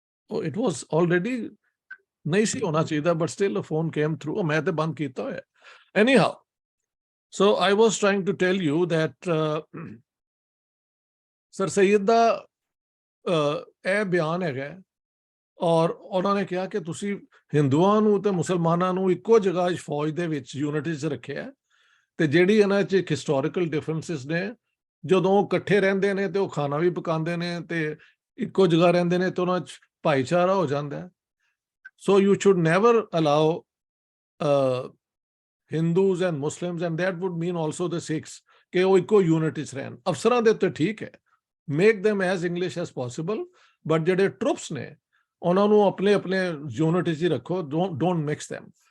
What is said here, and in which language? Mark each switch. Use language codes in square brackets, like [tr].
[en] it was already [pa] नहीं सी होना चाहिए, [en] but still a phone came through. [pa] मैं तो बंद कीता है. [en] Anyhow, so I was trying to tell you that [pa] Sir Sayyid ਦਾ ਇਹ ਬਿਆਨ ਹੈਗਾ, ਔਰ ਉਹਨਾਂ ਨੇ ਕਿਹਾ ਕਿ ਤੁਸੀਂ ਹਿੰਦੂਆਂ ਨੂੰ ਤੇ ਮੁਸਲਮਾਨਾਂ ਨੂੰ ਇੱਕੋ ਜਗ੍ਹਾ ਫੌਜ ਦੇ ਵਿੱਚ ਯੂਨਿਟੀ 'ਚ ਰੱਖਿਆ, ਤੇ ਜਿਹੜੀ ਇਹਨਾਂ 'ਚ ਹਿਸਟੋਰੀਕਲ ਡਿਫਰੈਂਸਿਸ ਨੇ, ਜਦੋਂ ਉਹ ਇਕੱਠੇ ਰਹਿੰਦੇ ਨੇ ਤੇ ਉਹ ਖਾਣਾ ਵੀ ਪਕਾਉਂਦੇ ਨੇ ਤੇ ਇੱਕੋ ਜਗ੍ਹਾ ਰਹਿੰਦੇ ਨੇ ਤੇ ਉਹਨਾਂ 'ਚ ਭਾਈਚਾਰਾ ਹੋ ਜਾਂਦਾ ਹੈ. [en] So you should never allow Hindus and Muslims, and that would mean also the Sikhs, [pa] ਕਿ ਉਹ ਇੱਕੋ ਯੂਨਿਟੀ 'ਚ ਰਹਿਣ. ਅਫਸਰਾਂ ਦੇ ਉੱਤੇ ਠੀਕ ਹੈ, [en] make them as English as possible, [pa] but ਜਿਹੜੇ ਟਰੂਪਸ ਨੇ ਉਹਨਾਂ ਨੂੰ ਆਪਣੇ ਆਪਣੇ ਯੂਨਿਟੀ 'ਚ ਰੱਖੋ, [en] don't mix them.